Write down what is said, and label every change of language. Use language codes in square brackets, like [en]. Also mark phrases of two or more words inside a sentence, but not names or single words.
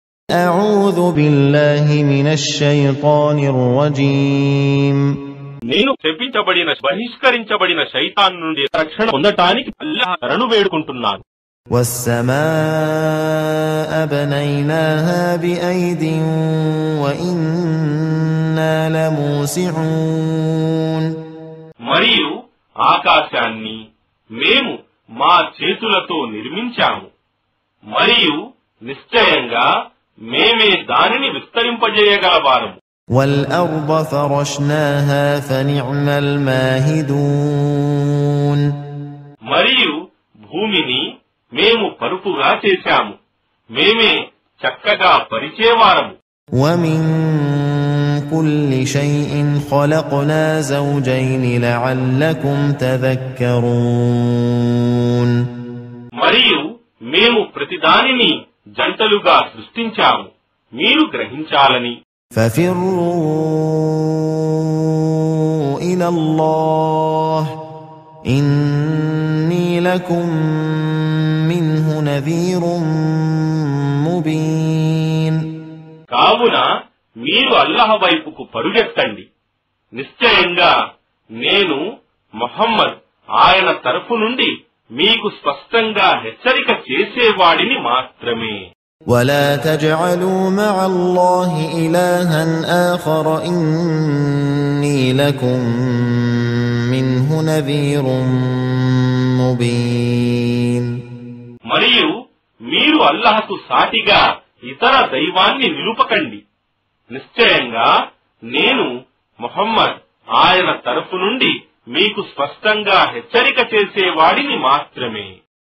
[ar] أعوذ بالله من الشيطان الرجيم [te] నేను శపించబడిన బహిష్కరించబడిన శైతాన్ నుండి రక్షణ పొందటానికి అల్లాహ్ శరణు వేడుకుంటున్నాను. [ar] والسماء بنيناها بأيد وإنا لموسعون [te] మరియు ఆకాశాన్ని మేము మా చేతులతో నిర్మించాము మరియు నిశ్చయంగా మేమే దానిని విస్తరింపజేయగలవారము. [ar] والأرض فرشناها فنعم الماهدون [te] మరియు భూమిని మేము పరుపుగా చేశాము మేమే చక్కగా పరిచేవారము. [ar] ومن كل شيء خلقنا زوجين لعلكم تذكرون [te] మరియు మేము ప్రతిదానిని జంటలుగా సృష్టించాము మీరు గ్రహించాలని. [ar] ففروا إلى الله إني لكم منه نذير مبين [te] కావున మీరు అల్లాహ్ వైపుకు పరుగెత్తండి నిశ్చయంగా నేను ముహమ్మద్ ఆయన తరఫు నుండి మీకు స్పష్టంగా హెచ్చరిక చేసేవాడిని మాత్రమే. [ar] ولا تجعلوا مع الله إلها آخر إني لكم منه نذير مبين [te] మరియు మీరు అల్లాహ్కు సాటిగా ఇతర దైవాన్ని నిలుపకండి నిశ్చయంగా నేను ముహమ్మద్ ఆయన తరఫు నుండి మీకు స్పష్టంగా హెచ్చరిక చేసేవాడిని మాత్రమే.